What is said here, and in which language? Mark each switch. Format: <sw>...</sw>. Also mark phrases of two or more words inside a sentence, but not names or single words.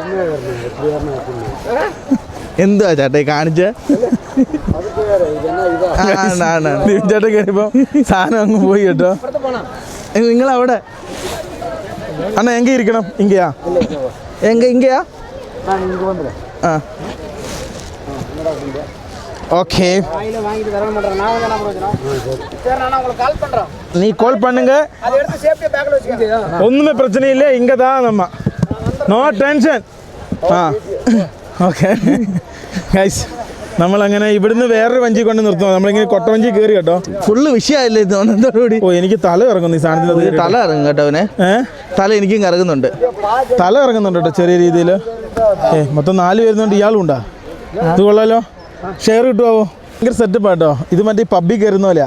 <ml>എന്തുവാ ചേട്ടാ കാണിച്ചേ ചേട്ടൻ കയറിയപ്പോ സാധനം അങ്ങ് പോയി കേട്ടോ നിങ്ങളവിടെ</ml> <ta>அண்ணா எங்க இருக்கணும் இங்கயா இங்கயா ஓகே வாங்கிட்டு தர மாட்டேன் நான் வந்து என்ன பிரயோஜனம் சரி நான் உங்களுக்கு கால் பண்ணுறேன் நீ கால் பண்ணுங்க அதை எடுத்து சேஃப்டியாக பேக்கில் வச்சுக்கோங்க ஒன்றுமே பிரச்சனை இல்லை இங்கே தான் நம்ம</ta> <en>no tension</en> <ml>ആ</ml> <en>okay guys</en> <ml>നമ്മളങ്ങനെ ഇവിടുന്ന് വേറൊരു വഞ്ചി കൊണ്ട് നിർത്തും നമ്മളിങ്ങനെ കൊട്ടവഞ്ചി കയറി കേട്ടോ ഫുള്ള് വിഷയമായില്ലേ ഇത് വന്നതോടുകൂടി ഓ എനിക്ക് തല ഇറങ്ങുന്നു ഈ സാധനത്തിൽ തല ഇറങ്ങും കേട്ടോ അവനെ തല എനിക്കും കറങ്ങുന്നുണ്ട് തല ഇറങ്ങുന്നുണ്ട് കേട്ടോ ചെറിയ രീതിയിൽ മൊത്തം 4 വരുന്നുണ്ട് ഇയാളും ഉണ്ടാ ഇത് കൊള്ളാലോ ഷെയർ കിട്ടുമോ ഭയങ്കര സെറ്റപ്പ് ആട്ടോ ഇത് മറ്റേ പബ്ബിൽ കയറുന്ന പോലെയാ</ml>